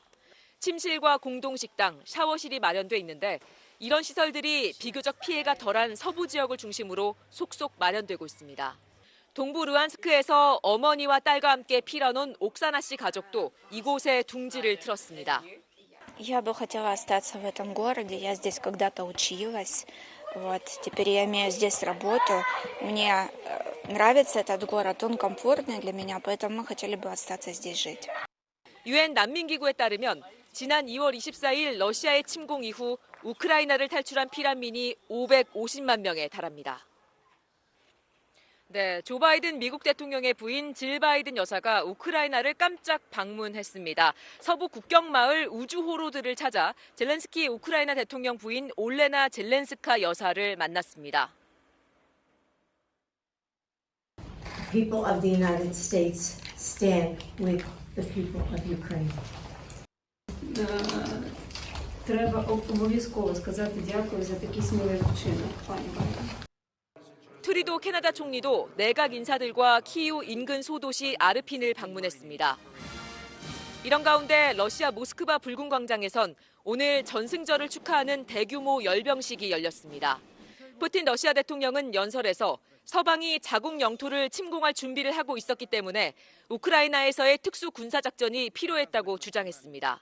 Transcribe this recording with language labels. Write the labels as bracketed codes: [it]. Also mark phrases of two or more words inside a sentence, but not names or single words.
[ko] 침실과 공동식당, 샤워실이 마련돼 있는데 이런 시설들이 비교적 피해가 덜한 서부 지역을 중심으로 속속 마련되고 있습니다. 동부 루안스크에서 어머니와 딸과 함께 피난온 옥사나 씨 가족도 이곳에 둥지를 틀었습니다. [ru] Я бы хотела остаться в этом городе. Я здесь когда-то училась. Вот, теперь я имею здесь работу. Мне нравится этот город, он комфортный для меня, поэтому мы хотели бы остаться здесь жить. [ko] 유엔 난민기구에 따르면 지난 2월 24일 러시아의 침공 이후 우크라이나를 탈출한 피난민이 550만 명에 달합니다. 네, 조 바이든 미국 대통령의 부인 질 바이든 여사가 우크라이나를 깜짝 방문했습니다. 서부 국경 마을 우주호로드를 찾아 젤렌스키 우크라이나 대통령 부인 올레나 젤렌스카 여사를 만났습니다. [en] People of the United States stand with the people of Ukraine. [uk] Треба обов'язково сказати дякую за такий сміливий вчинок, пані Байден. [ko] 트리도 캐나다 총리도 내각 인사들과 키이우 인근 소도시 아르핀을 방문했습니다. 이런 가운데 러시아 모스크바 붉은 광장에선 오늘 전승절을 축하하는 대규모 열병식이 열렸습니다. 푸틴 러시아 대통령은 연설에서 서방이 자국 영토를 침공할 준비를 하고 있었기 때문에 우크라이나에서의 특수 군사작전이 필요했다고 주장했습니다.